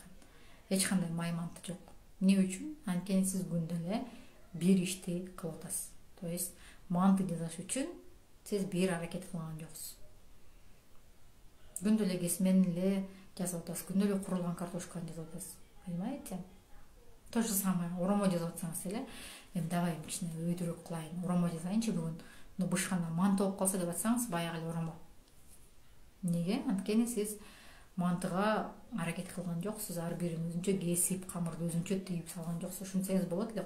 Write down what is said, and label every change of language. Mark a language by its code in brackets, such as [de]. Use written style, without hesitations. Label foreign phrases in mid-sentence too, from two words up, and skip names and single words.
[ky] Эч кандай май манты жок. Эмне үчүн? Анткени сиз күндө эле бир ишти кылып атасыз. [ru] То есть [ky] манты жасаш үчүн сиз бир аракет кылган жоксуз. Күндө эле кесмени эле жасап атасыз, күндө эле куурулган картошканы жасап атасыз. [ru] Понимаете? То же самое, [ky] оромо жасап атсаңыз эле, эми давай кичине өйдүрөөк кылайын, оромо жасайынчы бүгүн. Но бышкандан манты болуп калса деп атсаңыз, баягы эле оромо. Неге? Анткени сиз мантыга аракет кылган жоксуз, ар бирин өзүнчө кесип, камырды өзүнчө тийип салган жоксуз. Ушинтсеңиз болот эле го.